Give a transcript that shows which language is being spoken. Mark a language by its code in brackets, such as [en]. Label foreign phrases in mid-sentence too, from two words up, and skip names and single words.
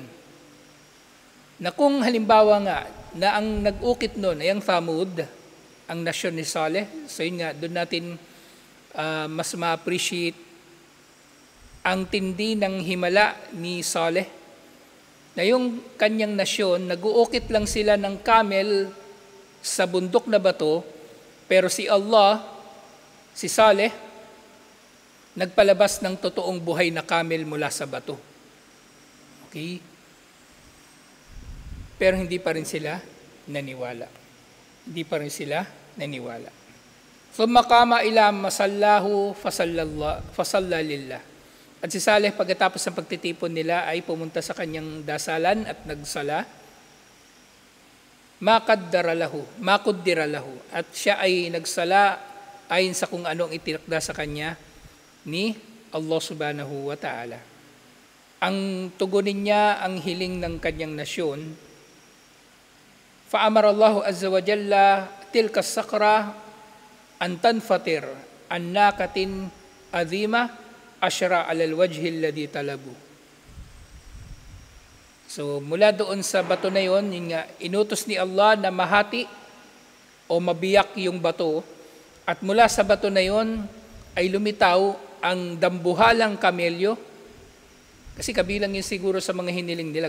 [tl] Na kung halimbawa nga, na ang nag-ukit noon ay ang Thamud, ang nasyon ni Saleh, so yun nga, doon natin mas ma-appreciate ang tindi ng himala ni Saleh, na yung kanyang nasyon, nag-uukit lang sila ng camel sa bundok na bato, pero si Allah, si Saleh, nagpalabas ng totoong buhay na camel mula sa bato. Okay? Pero hindi pa rin sila naniwala. Hindi pa rin sila naniwala. [ar] ثم قام إلى مصلاه فصلى لله. [tl] At si Saleh, pagkatapos ng pagtitipon nila, ay pumunta sa kanyang dasalan at nagsala. [ar] ما قدر له. [tl] At siya ay nagsala ayon sa kung anong itinakda sa kanya ni Allah [ar] سبحانه وتعالى. [tl] Ang tugunin niya ang hiling ng kanyang nasyon. [ar] فأمر الله عز وجل تلك الصخرة أن تنفطر عن ناقة عظيمة عشراء على الوجه الذي طلبوا. [tl] So mula doon sa bato na yon, inutos ni Allah na mahati o mabiyak yung bato, at mula sa bato na yon ay lumitaw ang dambuhalang kamelyo. Kasi kabilang yun siguro sa mga hiniling nila.